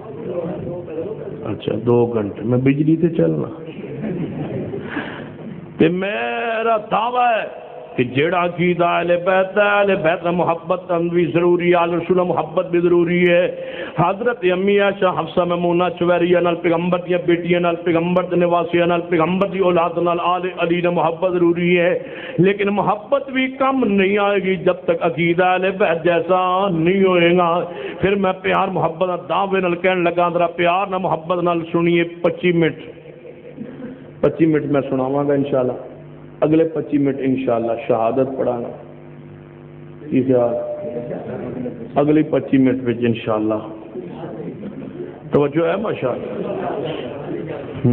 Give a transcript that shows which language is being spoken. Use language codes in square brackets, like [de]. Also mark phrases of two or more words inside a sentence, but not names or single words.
[pa] اچھا 2 گھنٹے میں بجلی تے چلنا۔ تے میرا دعویٰ ہے کہ جیڑا عقیدہ اہل بیت ہے، اہل بیت محبت بھی ضروری ہے، اہل رسول محبت بھی ضروری ہے۔ حضرت امی عائشہ حفصہ میمونہ چویریہ نال پیغمبر دی بیٹیاں نال پیغمبر دے نواسیاں نال پیغمبر دی اولاد نال آل علی نے محبت ضروری ہے، لیکن محبت بھی کم نہیں آئے گی جب تک عقیدہ اہل بیت جیسا نہیں ہوئے گا۔ پھر میں پیار محبت نال دعوے نال کہنے لگا، ذرا پیار نال محبت نال سنیے 25 منٹ میں سناواں گا انشاءاللہ، اگلے 25 منٹ انشاءاللہ شہادت پڑھانا، کی خیال؟ اگلی 25 منٹ میں انشاءاللہ توجہ ہے ماشاءاللہ۔